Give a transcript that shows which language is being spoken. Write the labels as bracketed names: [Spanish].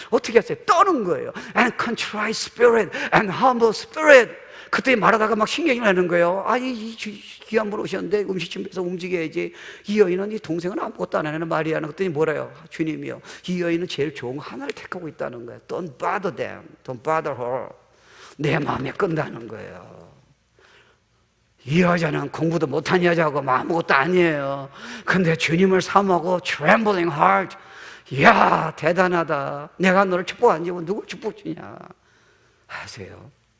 [Korean] 어떻게 했어요? 떠는 거예요. [English] And contrite spirit and humble spirit. [Korean] 그때 말하다가 막 신경이 나는 거예요. 아니, 이 귀한 분 오셨는데 음식 준비해서 움직여야지. 이 여인은, 이 동생은 아무것도 안 하는 마리아는. 그랬더니 뭐래요? 주님이요, 이 여인은 제일 좋은 거 하나를 택하고 있다는 거예요. [English] Don't bother them, don't bother her. [Korean] 내 마음에 끈다는 거예요. 이 여자는 공부도 못한 여자고 뭐 아무것도 아니에요. 근데 주님을 사모하고 [English] trembling heart. [Korean] 이야, 대단하다. 내가 너를 축복 안 주고 누굴 축복 주냐 하세요.